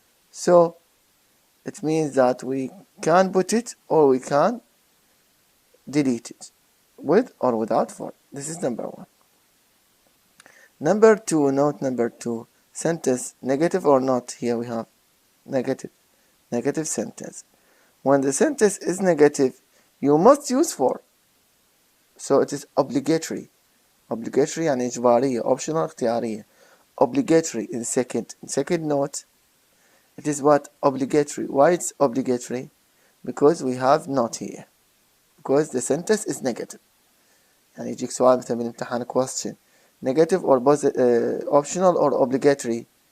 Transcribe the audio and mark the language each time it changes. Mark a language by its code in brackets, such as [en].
[en] So it means that we can put it or we can delete it, with or without for. This is number 1. Number 2, note number 2, sentence negative or not. Here we have negative sentence. When the sentence is negative, you must use for. So it is obligatory. Obligatory [ar] يعني إجبارية, [en] optional [ar] اختيارية. [en] Obligatory in second note. It is what? Obligatory. Why it's obligatory? Because we have not here. because the sentence is negative. [ar] يعني يجيك سؤال مثلا بالامتحان [en] question negative or optional or obligatory.